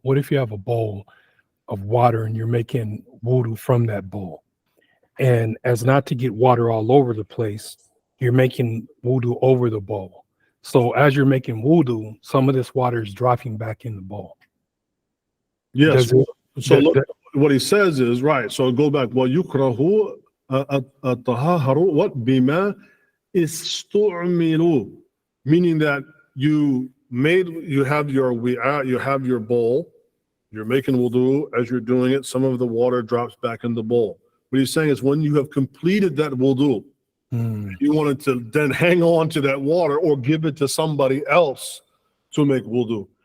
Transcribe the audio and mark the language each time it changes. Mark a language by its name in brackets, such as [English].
[English] What if you have a bowl of water and you're making wudu from that bowl? And as not to get water all over the place, you're making wudu over the bowl. So as you're making wudu, some of this water is dropping back in the bowl. Yes. So look, what he says is, right, so go back. [Arabic] وَيُكْرَهُ الطَّهَارَةُ [English] what? [Arabic] بِمَا اسْتُعْمِلُوا, [English] meaning that you have your bowl, you're making wudu. As you're doing it, some of the water drops back in the bowl. What he's saying is when you have completed that wudu, you wanted to then hang on to that water or give it to somebody else to make wudu.